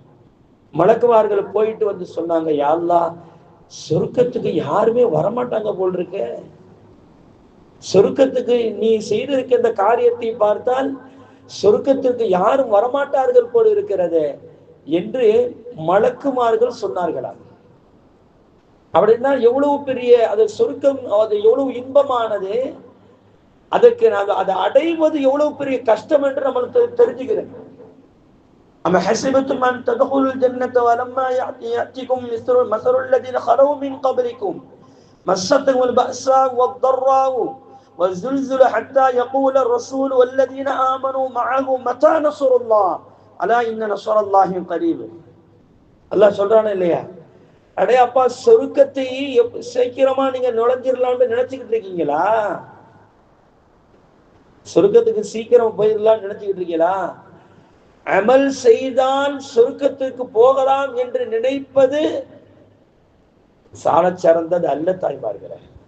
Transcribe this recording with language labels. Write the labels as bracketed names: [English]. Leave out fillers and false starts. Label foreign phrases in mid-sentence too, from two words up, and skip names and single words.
[Tamil] மலக்குமார்கள் போயிட்டு வந்து சொன்னாங்க, [Arabic] يا الله, [Tamil] சொர்க்கத்துக்கு யாருமே வரமாட்டாங்க போல் இருக்க, சொர்க்கத்துக்கு நீ செய்திருக்க இந்த காரியத்தை பார்த்தால் சொர்க்கத்திற்கு யாரும் வரமாட்டார்கள் போல் இருக்கிறது என்று மலக்குமார்கள் சொன்னார்களா. அப்படின்னா எவ்வளவு பெரிய அது சொர்க்கம், அது எவ்வளவு இன்பமானது, அதற்கு அதை அடைவது எவ்வளவு பெரிய கஷ்டம் என்று நம்மளுக்கு தெரிஞ்சுக்கிறேன். [Arabic] أم حسبتم أن تدخلوا الجنة ولما يأتكم مثل الذين خلوا من قبلكم مستهم البأساء والضراء والزلزال حتى يقول الرسول والذين آمنوا معه متى نصر الله ألا إن نصر الله قريب. [Tamil] அல்லாஹ் சொல்றானே இல்லையா, அடே அப்பா, சொர்க்கத்தை சீக்கிரமா நீங்க நுழைஞ்சிடலாம்னு நினைச்சுக்கிட்டு இருக்கீங்களா, சொர்க்கத்துக்கு சீக்கிரம் போயிடலாம்னு நினைச்சுக்கிட்டு இருக்கீங்களா, அமல் செய்தால் சொர்க்கத்திற்கு போகலாம் என்று நினைப்பது சால சிறந்தது அல்ல தாய்மார்களே.